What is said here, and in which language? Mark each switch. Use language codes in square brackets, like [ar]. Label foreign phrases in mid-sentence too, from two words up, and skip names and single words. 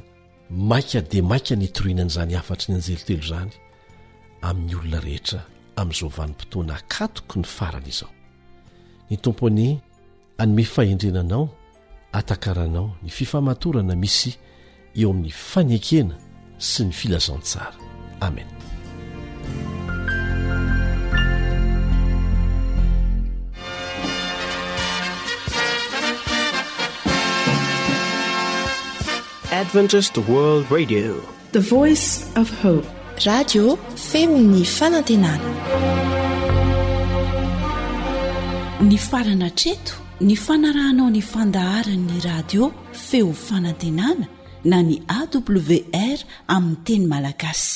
[mg] Maika dia maika nitorianan'izany afatry ny anjely telo izany amin'ny olona rehetra amin'izao vanim-potoana akatoko ny farany izao. Ny tompony anome fahendrenanao atakaranao ny fifamatorana misy eo amin'ny fanekena sy ny filazantsara. Amen. [en] Adventist World Radio, the voice of hope. [mg] Radio Femini Fanantenana. Ny farana treto ny fanarahanao ny fandaharan'ny radio feo fanantenana na ny AWR amin'ny teny malagasy.